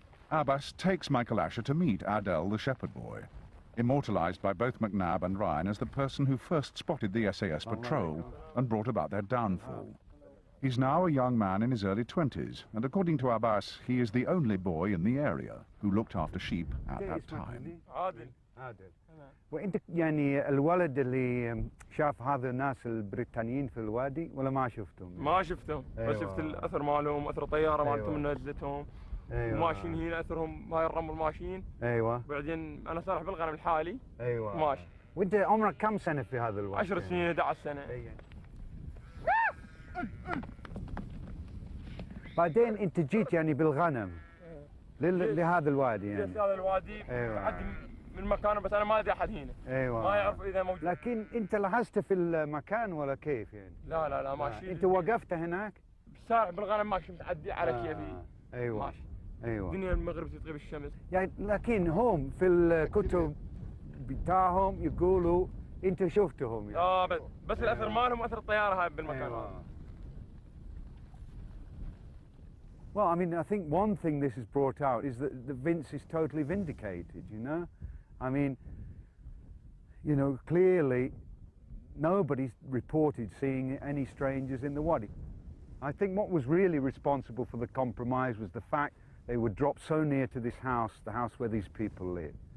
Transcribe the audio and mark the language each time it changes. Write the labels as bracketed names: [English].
[English] Abbas takes Michael Asher to meet Adel, the shepherd boy, immortalized by both McNab and Ryan as the person who first spotted the SAS patrol and brought about their downfall. He's now a young man in his early 20s, and according to Abbas, he is the only boy in the area who looked after sheep at that time. [Arabic] عادل. وانت يعني الولد اللي شاف هذا الناس البريطانيين في الوادي ولا ما شفتهم؟ ما شفتهم، بس شفت الاثر مالهم، اثر طياره مالتهم نزلتهم. ماشيين هنا اثرهم هاي الرمل ماشيين. ايوه. بعدين انا سارح بالغنم الحالي. ايوه. ماشي. وانت عمرك كم سنه في هذا الوقت؟ 10 سنين 11 سنه. بعدين انت جيت يعني بالغنم لهذا الوادي يعني. هذا الوادي. ايوه. عدي من مكانه بس انا ما ادري احد هنا. ايوه. ما يعرف اذا موجود. لكن انت لاحظت في المكان ولا كيف يعني؟ لا ماشي. انت وقفت هناك؟ سارح بالغنم ماشي متعدي على كيفي. ايوه. ماشي. ايوه. الدنيا المغرب تغيب الشمس. يعني لكن هم في الكتب بتاعهم يقولوا انت شفتهم يعني. بس الاثر مالهم اثر الطياره هاي بالمكان هذا. [English] Well, I mean, I think one thing this has brought out is that Vince is totally vindicated, you know? I mean, you know, clearly nobody's reported seeing any strangers in the wadi. I think what was really responsible for the compromise was the fact they were dropped so near to this house, the house where these people live.